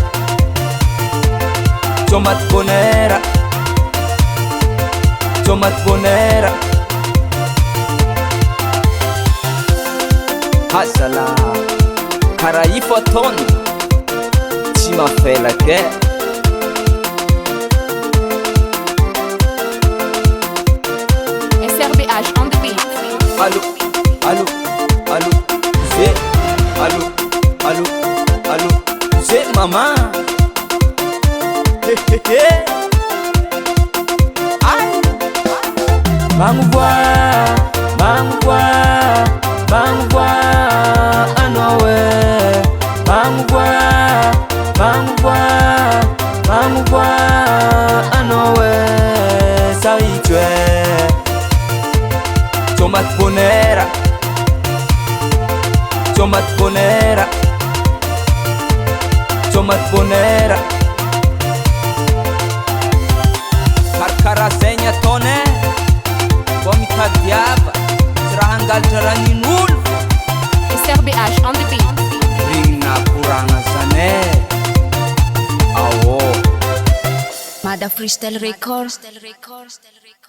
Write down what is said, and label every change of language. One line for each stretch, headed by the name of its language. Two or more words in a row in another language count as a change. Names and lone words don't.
Malagasy: tomaty bonera tomaty bonera hazala karaha io fo ataony tsy mafelake
English: SRBH on the beat.
French: Allô, allô, allô, c'est allô, allô, allô, c'est maman. Hé hé hé. Aïe.
Malagasy: Magnovoa, magnovoa, magnovoa anao e magnovoa, magnovoa, magnovoa anao e saitso e tomaty bonera tomaty bonera tomaty bonera karakarazegny ataony mbô mitadiava tsy raha hangalatra ranin'olo
English: SRBH on the beat.
Malagasy: regny nakoragna zany e
English: Mada Freestyle Records.